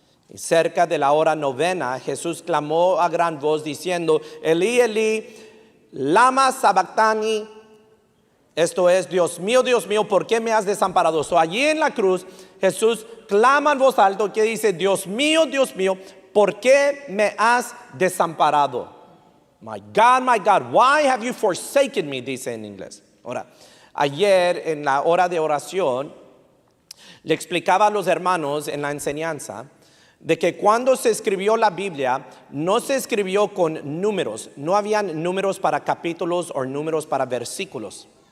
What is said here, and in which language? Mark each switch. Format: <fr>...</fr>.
<es>Y cerca de la hora novena Jesús clamó a gran voz diciendo,</es> <arc>Elí, Elí, lama sabactani.</arc> <es>Esto es, Dios mío, ¿por qué me has desamparado? Allí en la cruz Jesús clama en voz alta que dice, Dios mío, ¿por qué me has desamparado?</es> <en>My God, why have you forsaken me?</en> <es>Dice en inglés. Ahora, ayer en la hora de oración le explicaba a los hermanos en la enseñanza de que cuando se escribió la Biblia no se escribió con números, no habían números para capítulos o números para versículos.</es>